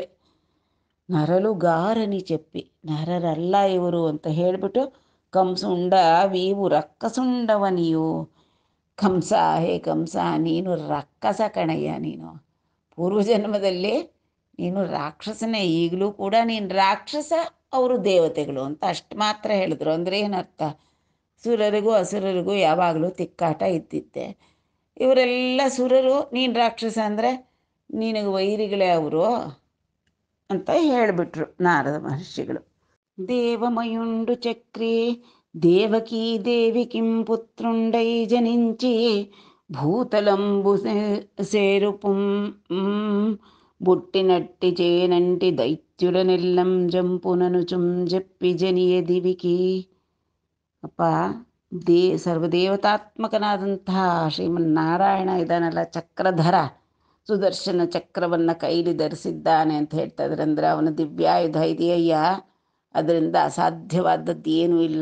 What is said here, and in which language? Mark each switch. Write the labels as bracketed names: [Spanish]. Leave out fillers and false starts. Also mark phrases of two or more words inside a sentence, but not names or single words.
[Telugu] నరలుగారని చెప్పి [Kannada] ನರರಲ್ಲ ಇವರು ಅಂತ ಹೇಳಿಬಿಟ್ಟು [Telugu] కంసుండ వీవు రక్కసుండవనియు [Kannada] ಕಂಸ, ಹೇ ಕಂಸ ನೀನು ರಕ್ಕಸ ಕಣಯ್ಯ, ನೀನು ಪೂರ್ವಜನ್ಮದಲ್ಲಿ ನೀನು ರಾಕ್ಷಸನೇ, ಈಗಲೂ ಕೂಡ ನೀನು ರಾಕ್ಷಸ, ಅವರು ದೇವತೆಗಳು ಅಂತ ಅಷ್ಟು ಮಾತ್ರ ಹೇಳಿದ್ರು. ಅಂದರೆ ಏನರ್ಥ? ಸುರರಿಗೂ ಅಸುರರಿಗೂ ಯಾವಾಗಲೂ ತಿಕ್ಕಾಟ ಇದ್ದಿದ್ದೆ. ಇವರೆಲ್ಲ ಸುರರು, ನೀನು ರಾಕ್ಷಸ ಅಂದರೆ ನಿನಗೆ ವೈರಿಗಳೇ ಅವರು ಅಂತ ಹೇಳಿಬಿಟ್ರು ನಾರದ ಮಹರ್ಷಿಗಳು. [Telugu] దేవమయుండు చక్రే దేవకీ దేవి కిం పుత్రుండై జనించి భూతలంబు సేరుపుం బుట్టినట్టి చేనంటి దైత్యులనెల్లం జంపుననుచుం జప్పి జనియ దివికి. [Kannada] ಅಪ್ಪ, ಸರ್ವದೇವತಾತ್ಮಕನಾದಂತಹ ಶ್ರೀಮನ್ನಾರಾಯಣ ಇದಾನಲ್ಲ, ಚಕ್ರಧರ, ಸುದರ್ಶನ ಚಕ್ರವನ್ನು ಕೈಲಿ ಧರಿಸಿದ್ದಾನೆ ಅಂತ ಹೇಳ್ತಾ ಇದ್ರೆ, ಅಂದರೆ ಅವನ ದಿವ್ಯಾಯುಧ ಇದೆಯಯ್ಯ, ಅದರಿಂದ ಅಸಾಧ್ಯವಾದದ್ದು ಏನೂ ಇಲ್ಲ.